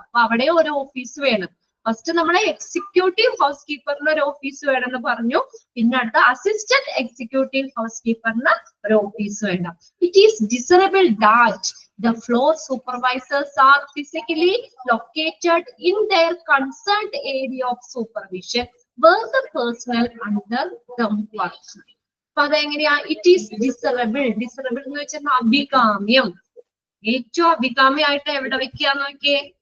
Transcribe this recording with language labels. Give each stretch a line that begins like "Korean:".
Malayalam: അപ്പൊ അവിടെ ഒരു ഓഫീസ് വേണം. ഫസ്റ്റ് നമ്മളെ എക്സിക്യൂട്ടീവ് ഹൗസ് കീപ്പറിന് ഒരു ഓഫീസ് വേണമെന്ന് പറഞ്ഞു. പിന്നെ അടുത്ത അസിസ്റ്റന്റ് എക്സിക്യൂട്ടീവ് ഹൗസ് കീപ്പറിന് ഒരു ഓഫീസ് വേണം.
English: It is desirable that the floor supervisors are physically located in their concerned area of supervision where the personnel under them works.
Malayalam: അപ്പൊ അതെങ്ങനെയാ?
English: It is desirable.
Malayalam: ഡിസറബിൾ എന്ന് വെച്ചാൽ അഭികാമ്യം. ഏറ്റവും അഭികാമ്യമായിട്ട് എവിടെ വെക്കാന്ന് നോക്കിയേ?